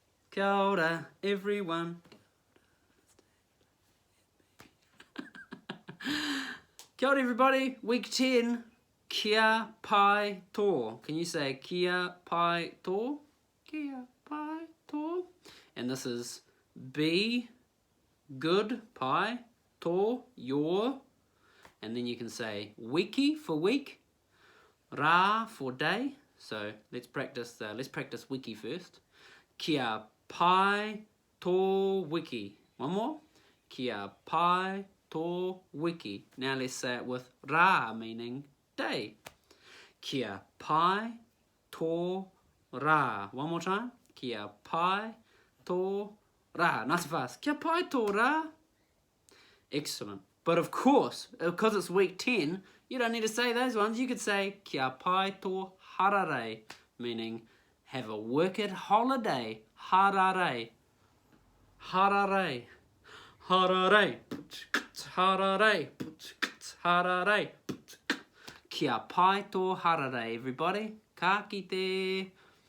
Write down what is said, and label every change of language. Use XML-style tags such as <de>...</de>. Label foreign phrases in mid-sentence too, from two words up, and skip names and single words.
<mi>Kia ora, everyone. Kia ora,</mi> <en>everybody. Week 10.</en> <mi>Kia pai tō.</mi> <en>Can you say</en> <mi>kia pai tō? Kia pai tō.</mi> <en>And this is be good,</en> <mi>pai, tō,</mi> <en>your. And then you can say wiki for week, rā for day. So let's practice wiki first.</en> <mi>Kia pai tō wiki.</mi> <en>One more.</en> <mi>Kia pai tō wiki.</mi> <en>Now let's say it with rā, meaning day.</en> <mi>Kia pai tō rā.</mi> <en>One more time.</en> <mi>Kia pai tō rā.</mi> <en>Nice and fast.</en> <mi>Kia pai tō rā.</mi> <en>Excellent. But of course, because it's week 10, you don't need to say those ones. You could say</en> <mi>kia pai tō harare,</mi> <en>meaning have a worked holiday.</en> <mi>Harare. Harare. Harare. Harare. Harare. Kia pai tō harare, everybody. Ka kite.</mi>